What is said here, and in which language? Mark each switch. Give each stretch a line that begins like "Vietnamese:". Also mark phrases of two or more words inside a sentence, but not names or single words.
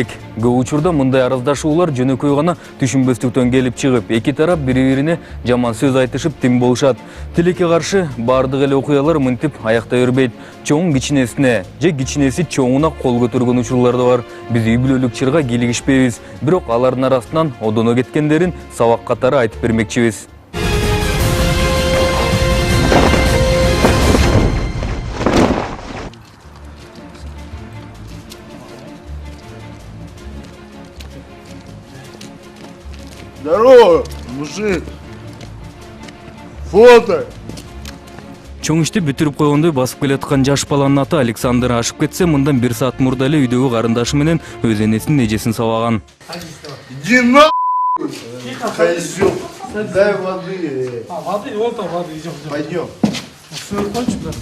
Kyrgyz: Көп учурда мындай араздашуулар жөнөкөй гана түшүнбөстүктөн келип чыгып, эки тарап бири-бирине жаман сөз айтышып тим болушат. Тилекке каршы бардык эле окуялар мынтип аяктай бербейт. Чоң кичинесине же кичинеси чоңуна кол көтөргөн учурлар да бар. Биз үй бүлөлүк чырга кийлигишпейбиз, бирок алардын арасынан одоно кеткендерин сабак катары айтып бермекчибиз.
Russian: Здорово, мужик. Фото.
Kyrgyz: Чоң ишти бүтүрүп койгондой басып келаткан жаш баланын аты Александр ашып кетсе, мындан 1 саат мурда эле үйдөгү карындашы менен өз энесинин эжесин сабаган.
Russian: Иди на. Козёл. Дай воды. Воды, вот там воды, идем. Пойдем. Все, хочешь, брат?